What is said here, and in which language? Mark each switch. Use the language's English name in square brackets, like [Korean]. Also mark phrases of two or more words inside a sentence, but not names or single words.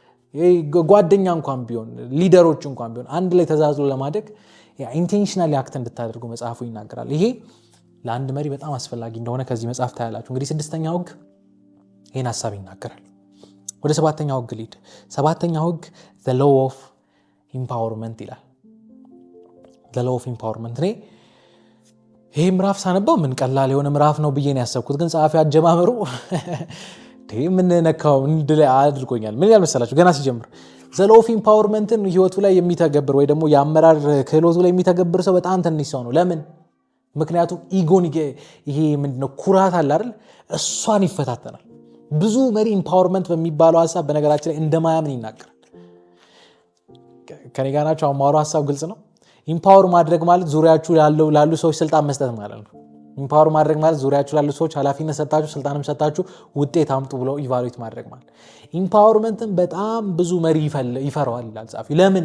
[Amharic] ጓደኛ እንኳን ቢሆን ሊደሮች እንኳን ቢሆን አንድ ላይ ተዛዝሎ ለማደግ [English] intentionally act [Amharic] እንድታደርጉ መጽሐፉ ይናገራል ይሄ ለአንድ መሪ በጣም አስፈላጊ እንደሆነ ከዚህ መጽሐፍ ታያላችሁ እንግዲህ ስድስተኛው ህግ ይሄን ሐሳብ ይናገራል ወደ ሰባተኛው ህግ ሊድ ሰባተኛው ህግ [English] the law of empowerment [Amharic] ይላል [English] the law of empowerment [Amharic] ነው ይሄ ምዕራፍ ሳነበው ምን ቀላል የሆነ ምዕራፍ ነው ብዬ ነው ያሰብኩት ግን ጻፊው አጀማመሩ ምን ነካው እንድለ አድርጎኛል ምን ያልመሰላችሁ ገና ሲጀምር [English] the law of empowermentን [Amharic] ህይወቱ ላይ የሚተገብር ወይ ደግሞ የአመራር ክህሎቱ ላይ የሚተገብር ሰው በጣም ትንሽ ሰው ነው ለምን ምክንያቱም ኢጎን ይሄ ምንድነው ኩራት አለ አይደል እሷን ይፈታተናል ብዙ መሪ ኢምፓወርመንት በሚባለው ሐሳብ በነገራችን ላይ እንደማያምን ይናገራል። ከኔ ጋር ናቸው። አማሩ ሐሳብ ግልጽ ነው። ኢምፓወር ማድረግ ማለት ዙሪያችሁ ላሉ ሰዎች ስልጣን መስጠት ማለት ነው። ኢምፓወር ማድረግ ማለት ዙሪያችሁ ላሉ ሰዎች ኃላፊነት ሰጣችሁ ስልጣንም ሰጣችሁ ውጤት አምጡ ብሎ ኢቫሉዌት ማድረግ ማለት። ኢምፓወርመንትን በጣም ብዙ መሪ ይፈራዋል ይላል ጻፊው። ለምን?